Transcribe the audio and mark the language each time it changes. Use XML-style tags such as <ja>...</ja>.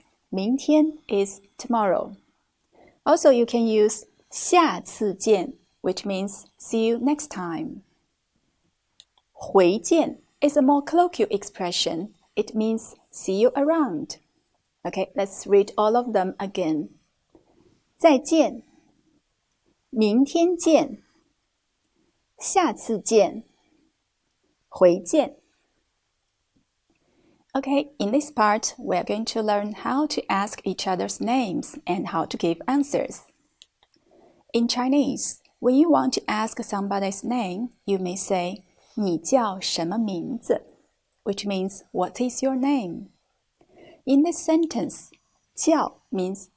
<en>明天 is tomorrow. Also, you can use 下次见, which means see you next time. 回见 is a more colloquial expression. It means see you around. Okay, let's read all of them again.</en> <zh>再见, 明天见, 下次见, 回见.</zh> <en>Okay, in this part, we are going to learn how to ask each other's names and how to give answers. In Chinese, when you want to ask somebody's name, you may say</en> <zh>你叫什么名字,</zh> <en>which means what is your name? In this sentence, 叫 means</en>